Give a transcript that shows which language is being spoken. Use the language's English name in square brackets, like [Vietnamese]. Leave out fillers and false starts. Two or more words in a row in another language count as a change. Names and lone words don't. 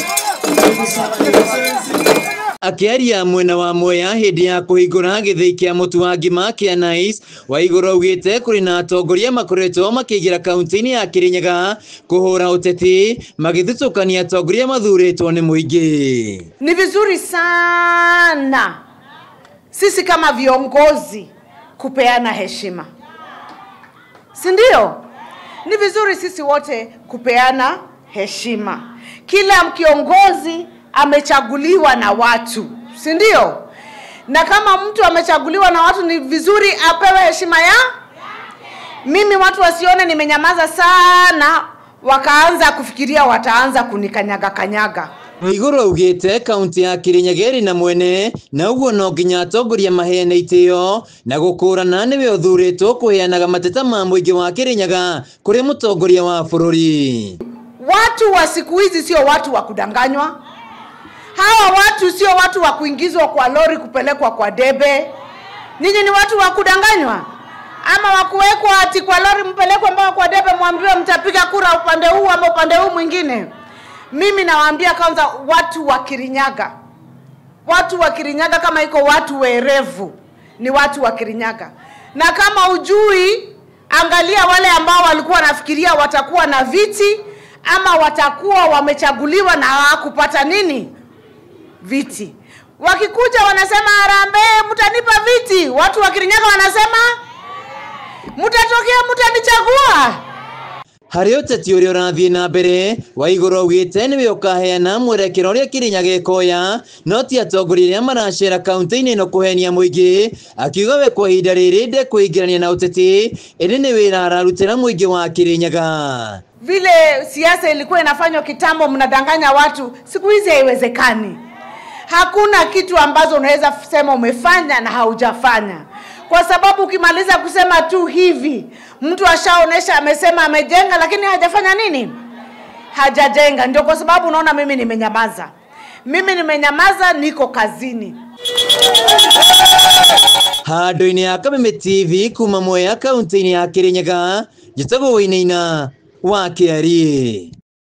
[Kikuyu] Akiaria mwena wa Mwea hindi ya kuhingura githii kia mutu wa ngima kia Nice, Waiguru augite kuri na atongoria makoretwo makigira kaunti-ini ya Kirinyaga kuhura uteti magithutukania atongoria mathuritwo ni muingi. [Swahili] Ni vizuri sana sisi kama viongozi kupeana heshima, si ndio? Ni vizuri sisi wote kupeana heshima. Kila kiongozi amechaguliwa na watu, si ndio? Na kama mtu amechaguliwa na watu ni vizuri apewe heshima ya. Mimi watu wasione nimenyamaza sana wakaanza kufikiria wataanza kunikanyaga. [Kikuyu] Waiguru augite kaunti ya Kirinyaga na mwene na uguo no nginya atongoria maheane itio na gukurana niwe uthuritwo kuheanaga mateta ma muingi wa Kirinyaga kuri mutongoria wa bururi. [Swahili] Watu wa siku hizi sio watu wa kudanganywa. Hawa watu sio watu wa kuingizwa kwa lori kupelekwa kwa debe. Ninyi ni watu wa kudanganywa? Ama wa kuwekwa ati kwa lori mpelekwe mpaka kwa debe mwambiwe mtapiga kura upande huu ama upande huu mwingine? Mimi nawaambia kwanza watu wa Kirinyaga. Watu wa Kirinyaga kama iko watu werevu ni watu wa Kirinyaga. Na kama ujui, angalia wale ambao walikuwa nafikiria watakuwa na viti ama watakuwa wamechaguliwa na hawakupata nini? Viti. Wakikuja wanasema harambee mtanipa viti. Watu wa Kirinyaga wanasema mtatokea mtanichagua. [Kikuyu] Hari uteti uria urathie na mbere, Waiguru augite niwe ukaheana mwerekero uria Kirinyaga ikoya no ti atongoria aria maracera kaunti-ini ino kuhenia muingi, akiuga we kwa ihinda riri nde kuingirania na uteti indi ni wira ararutira muingi wa Kirinyaga. [Swahili] Vile siasa ilikuwa inafanywa kitambo mnadanganya watu, siku hizi haiwezekani. Hakuna kitu ambazo unaweza sema umefanya na haujafanya. Kwa sababu ukimaliza kusema tu hivi, mtu ashaonesha amesema amejenga lakini hajafanya nini? Hajajenga. Ndio kwa sababu unaona mimi nimenyamaza. Mimi nimenyamaza, niko kazini. [Kikuyu] Handu-ini ya Kameme TV kuma Mwea kaunti-ini ya Kirinyaga, Njĩtagwo Wainaina wa Kiarie.